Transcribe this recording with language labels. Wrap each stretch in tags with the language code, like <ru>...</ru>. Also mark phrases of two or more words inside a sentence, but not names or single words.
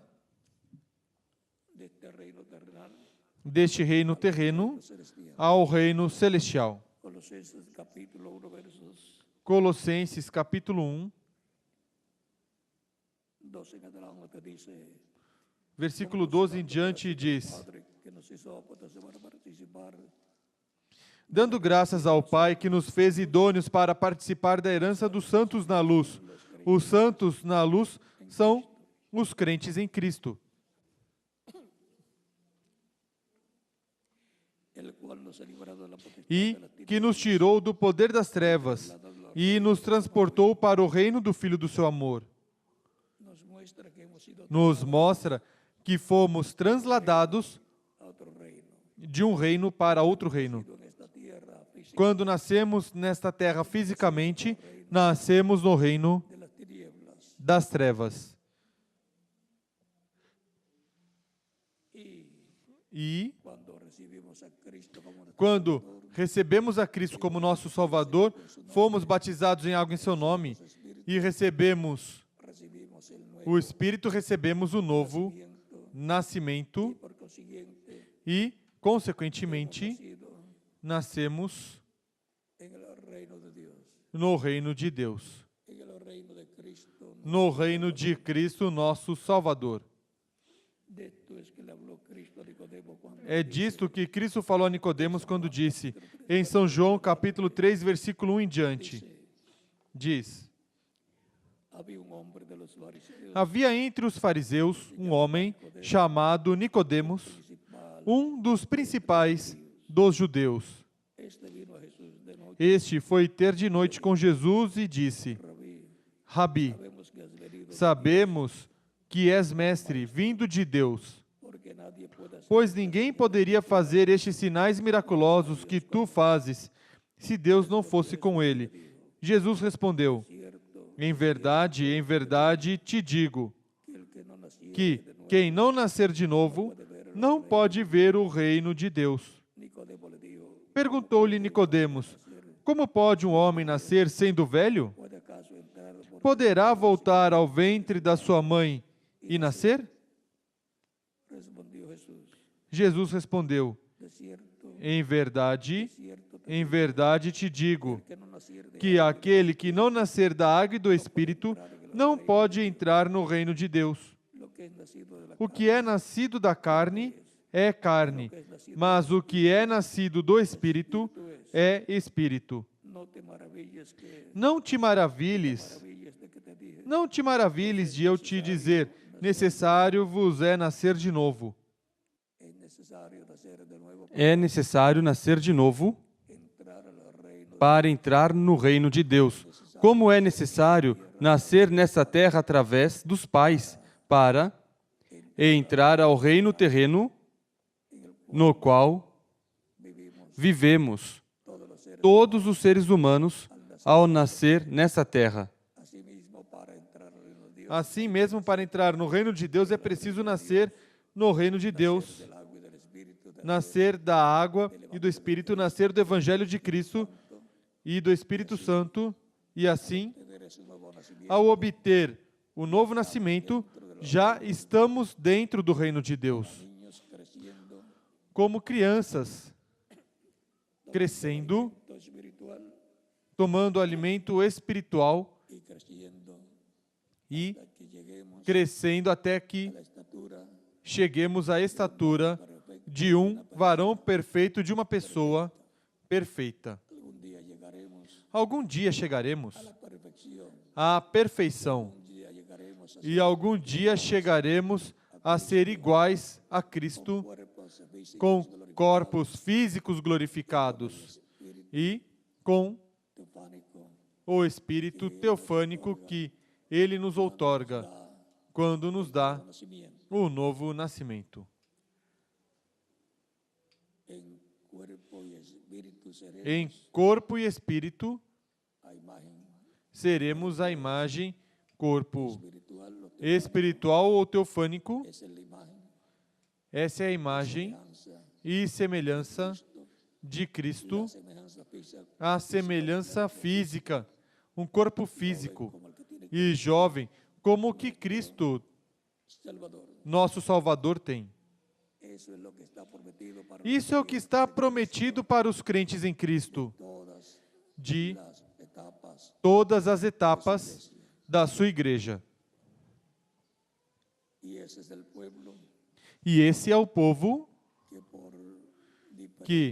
<es>de este reino terrenal</es> <pt>deste reino terreno,</pt> <es>celestial.</es> <pt>ao reino celestial.</pt> <es>Colosenses capítulo 1, versos</es> <pt>Colossenses capítulo 1,</pt> <es>12 en adelante dice,</es> <pt>versículo 12 em diante diz:</pt> <es>Padre, que nos hizo aptos para participar</es> <pt>dando graças ao Pai que nos fez idôneos para participar da herança dos santos na luz. Os santos na luz são os crentes em Cristo,</pt> <es>el cual nos ha librado de la potestad</es> <pt>e</pt> <es>de las</es> <pt>que nos tirou do poder das trevas e nos transportou para o reino do Filho do seu amor.</pt> <es>nos muestra que hemos sido</es> <pt>Nos mostra que fomos transladados</pt> <es>a otro reino.</es> <pt>de um reino para outro reino.</pt> <es>En esta tierra física</es> <pt>Quando nascemos nesta terra fisicamente, nascemos no reino</pt> <es>de las tinieblas</es> <pt>das trevas. E</pt> <es>cuando recibimos a Cristo como nuestro</es> <pt>quando recebemos a Cristo como nosso Salvador, fomos batizados em algo em seu nome e recebemos</pt> <es>recibimos el nuevo</es> <pt>o Espírito, recebemos o novo</pt> <es>nacimiento</es> <pt>nascimento</pt> <es>por consiguiente</es> <pt>e, consequentemente,</pt> <es>sido</es> <pt>nascemos</pt> <es>en el reino de Dios,</es> <pt>no reino de Deus,</pt> <es>en el reino de Cristo.</es> <pt>no reino de Cristo, nosso Salvador.</pt> <es>De esto es que le habló Cristo a Nicodemo cuando</es> <pt>É disto que Cristo falou a Nicodemos quando disse, em São João, capítulo 3, versículo 1 em diante, diz:</pt> <es>había un hombre de los fariseos</es> <pt>havia entre os fariseus um homem chamado Nicodemos,</pt> <es>principal.</es> <pt>um dos principais dos judeus.</pt> <es>Este vino a Jesús de noche,</es> <pt>Este foi ter de noite com Jesus e disse:</pt> <es>Rabí,</es> <pt>Rabi,</pt> <es>sabemos que has venido,</es> <pt>sabemos que és mestre, vindo de Deus,</pt> <es>porque nadie puede hacer</es> <pt>pois ninguém poderia fazer estes sinais miraculosos que tu fazes, se Deus não fosse com ele. Jesus respondeu:</pt> <es>cierto</es> <pt>em verdade te digo,</pt> <es>que el que no naciera</es> <pt>que</pt> <es>de nuevo.</es> <pt>quem não nascer de novo não pode ver o reino de Deus.</pt> <es>Nicodemo le dijo,</es> <pt>Perguntou-lhe Nicodemos: como pode um homem nascer sendo velho?</pt> <es>¿puede acaso entrar por</es> <pt>Poderá voltar ao ventre da sua mãe e nascer?</pt> <es>respondió Jesús?</es> <pt>Jesus respondeu:</pt> <es>De cierto,</es> <pt>em verdade te digo,</pt> <es>que no naciera de</es> <pt>que aquele que não nascer da água e do Espírito não pode entrar no reino de Deus.</pt> <es>lo que es nacido de la</es> <pt>O que é nascido da carne é carne, mas o que é nascido do Espírito é Espírito.</pt> <es>no te maravilles que</es> <pt>Não te maravilhes,</pt> <es>maravilles de que te dije,</es> <pt>não te maravilhes de eu te dizer, necessário vos é nascer de novo.</pt> <es>es necesario nacer de nuevo</es> <pt>É necessário nascer de novo</pt> <es>entrar al reino.</es> <pt>para entrar no reino de Deus. Como é necessário nascer nessa terra através dos pais para entrar ao reino terreno no qual vivemos todos os seres humanos ao nascer nessa terra.</pt> <es>Asimismo, para entrar al reino de Dios,</es> <pt>Assim mesmo, para entrar no reino de Deus é preciso nascer no reino de Deus,</pt> <es>del agua y del Espíritu, de</es> <pt>nascer da água e do Espírito, nascer do Evangelho de Cristo e do Espírito Santo, e assim,</pt> <es>tener ese nuevo nacimiento.</es> <pt>ao obter o novo nascimento, já estamos dentro do reino de Deus,</pt> <es>Niños creciendo,</es> <pt>como crianças, crescendo,</pt> <es>todo espiritual</es> <pt>tomando alimento espiritual</pt> <es>y creciendo</es> <pt>e</pt> <es>hasta que lleguemos</es> <pt>crescendo até que</pt> <es>a la estatura</es> <pt>cheguemos à estatura de um varão perfeito, de uma pessoa perfeita.</pt> <es>algún día llegaremos</es> <pt>Algum dia chegaremos</pt> <es>a la perfección,</es> <pt>à perfeição</pt> <es>un día llegaremos a</es> <pt>e algum dia chegaremos a ser iguais a Cristo,</pt> <es>cuerpos físicos</es> <pt>com corpos físicos glorificados e com</pt> <es>teofánico,</es> <pt>o Espírito teofânico que Ele nos outorga quando nos dá</pt> <es>nacimiento</es> <pt>o novo nascimento.</pt> <es>en cuerpo y espíritu seremos</es> <pt>Em corpo e espírito</pt> <es>a imagen</es> <pt>seremos a imagem, corpo</pt> <es>espiritual, lo que</es> <pt>espiritual ou teofânico.</pt> <es>es la imagen,</es> <pt>Essa é a imagem</pt> <es>semejanza,</es> <pt>e semelhança de Cristo,</pt> <es>semejanza física</es> <pt>a semelhança física, um corpo físico</pt> <es>como el que tiene</es> <pt>e jovem, como o que Cristo</pt> <es>Salvador.</es> <pt>nosso Salvador tem.</pt> <es>Eso es lo que está prometido para</es> <pt>Isso é o que está prometido para os crentes em Cristo,</pt> <es>todas</es> <pt>de</pt> <es>las etapas.</es> <pt>todas as etapas da sua igreja.</pt> <es>Y ese es el pueblo</es> <pt>E esse é o povo</pt> <es>que por</es> <pt>que,</pt>